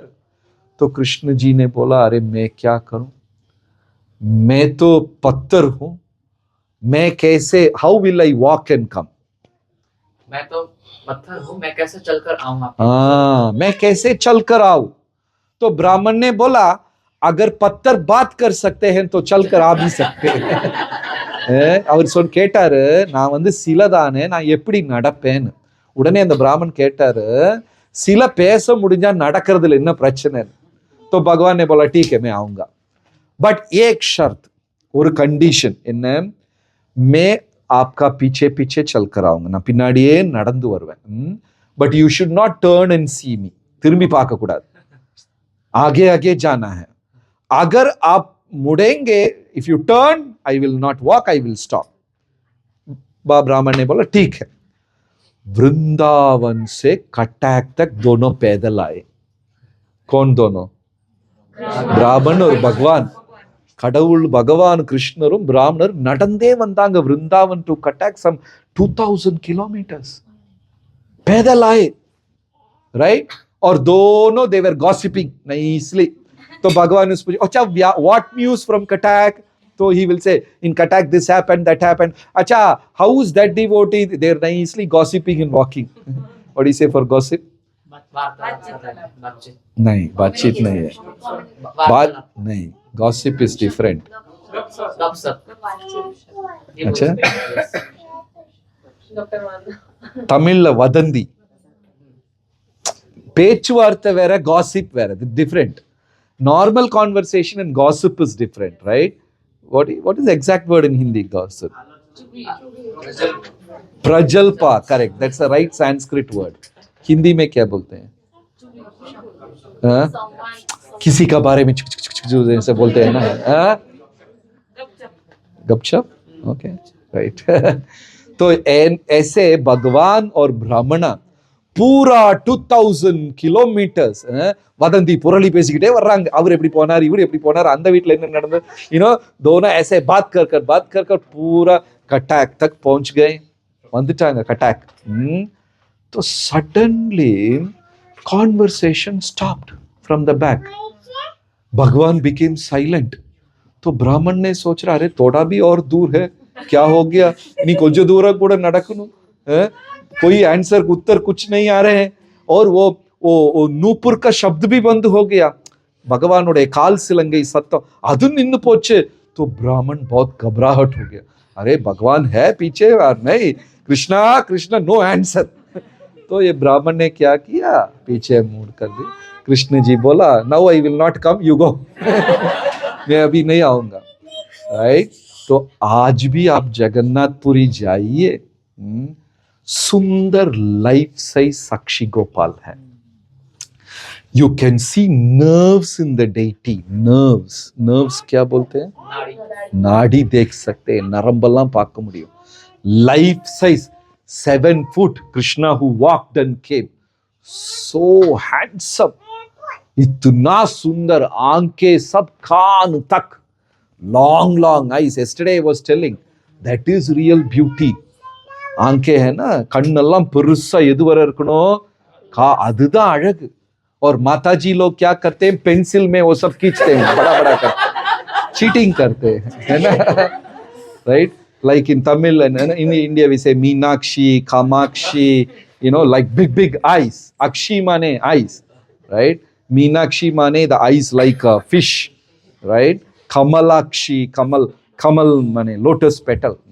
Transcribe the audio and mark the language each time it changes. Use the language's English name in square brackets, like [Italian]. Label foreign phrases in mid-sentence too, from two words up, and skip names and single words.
[Hindi] तो कृष्ण जी ने बोला अरे मैं क्या करूं, मैं तो पत्थर हूं, मैं कैसे, [English] how will I walk and come, [Hindi] मैं तो पत्थर हूँ, मैं कैसे चलकर आऊं आपके? हाँ, मैं कैसे चलकर आऊं। तो ब्राह्मण ने बोला अगर पत्थर बात कर सकते हैं तो चलकर आ भी सकते हैं। [Tamil] அவர் கேட்டாரு நான் வந்து சிலதானே, நான் எப்படி நடப்பேன்னு। உடனே அந்த பிராமன் கேட்டாரு சில பேச முடிஞ்சா நடக்கிறதுல என்ன பிரச்சனை? [Hindi] तो भगवान ने बोला ठीक है मैं आऊंगा, बट एक शर्त, [Tamil] ஒரு कंडीशन என்ன, [Hindi] मैं आपका पीछे पीछे चलकर आऊंगा, [Tamil] நான் பின்னாடியே நடந்து வருவேன், [English] but you should not turn and see me, [Tamil] திரும்பி பார்க்க கூடாது, [Hindi] आगे आगे जाना है। अगर आप मुड़ेंगे, [English] if you turn I will not walk, I will stop. [Hindi] ब्राह्मण ने बोला ठीक है। वृंदावन से कटक तक दोनों पैदल आए। कौन दोनों? ब्राह्मण और भगवान [Tamil] கடவுள் பகவான் கிருஷ்ணரும் பிராமணரும் நடந்தே வந்தாங்க விருந்தாவன் [English] to Cuttack some 2000 kilometers [Hindi] पैदल आए, [Tamil] राइट? [Hindi] और दोनों [English] they were gossiping nicely. [Hindi] तो भगवान ने पूछा, अच्छा [English] what news from Katak? So he will say, in Katak this happened, that happened. Acha, how is that devotee? They're nicely gossiping and walking. What do you say for gossip? [Hindi] बातचीत नहीं, बातचीत नहीं है. बात नहीं. [English] Gossip is different. [Hindi] अच्छा? [Tamil] தமிழ்ல வதந்தி. பேச்சுவார்த்தை வேற, gossip வேற. [English] Different. Normal conversation and gossip is different, right? What is the exact word in Hindi, gossip? प्रजल्पा, correct. That's the right Sanskrit word. [Hindi] हिंदी में क्या बोलते हैं? किसी का बारे में जो जैसे बोलते हैं ना, गपशप. [English] OK, right. [Hindi] तो ऐसे भगवान और ब्राह्मणा [Tamil] பூரா 2000 kilometers வதந்தி புரளி பேசிக்கிட்டே வர்றாங்க. அவர் எப்படி போனார், இவர் எப்படி போனார், அந்த வீட்டில் என்ன நடந்தது, [English] you know [Hindi] दोनों ऐसे बात कर पूरा कटैक तक पहुंच गए, [Tamil] வந்துட்டாங்க कटैक. [English] तो suddenly conversation stopped from the back. भगवान became silent. [Hindi] तो ब्राह्मण ने सोच रहा, अरे थोड़ा भी और दूर है, क्या हो गया, नहीं कुछ दूर [Tamil] கூட நடக்கணும், [Hindi] कोई आंसर उत्तर कुछ नहीं आ रहे हैं, और वो नूपुर का शब्द भी बंद हो गया. [Tamil] பகவானோட கால் சிலங்கை சத்தம் அது நின்னு போச்சே. [Hindi] तो ब्राह्मण बहुत घबराहट हो गया, अरे भगवान है पीछे और नहीं, कृष्णा कृष्णा, [English] no answer. [Hindi] तो ये ब्राह्मण ने क्या किया, पीछे मुड़ कर दी. कृष्ण जी बोला, [English] now I will not come, you go. [Hindi] मैं अभी नहीं आऊंगा, राइट? तो आज भी आप जगन्नाथपुरी जाइए, सुंदर [English] life size [Hindi] साक्षी गोपाल है. [English] you can see nerves in the deity. [Hindi] नर्व्स क्या बोलते हैं? नाड़ी देख सकते हैं, [Tamil] நரம்பெல்லாம் பார்க்க முடியும். [English] life size 7 foot कृष्णा who walked and came, so handsome, [Hindi] इतना सुंदर, आंखें सब कान तक, [English] long eyes. Yesterday I was telling, that is real beauty. [Hindi] आंखें है ना, [Tamil] கண்ணெல்லாம் பெருசா எது வரை இருக்கணும், அதுதான் அழகு. [Hindi] और माताजी लोग क्या करते हैं, पेंसिल में वो सब खींचते हैं, बड़ा कर, चीटिंग करते हैं, है ना, राइट? [English] Like in Tamil and in India we say Meenakshi, Kamakshi, you know, like big eyes. Akshi mane eyes, right? Meenakshi mane the eyes like a fish, right? Kamalakshi, kamal mane lotus petal.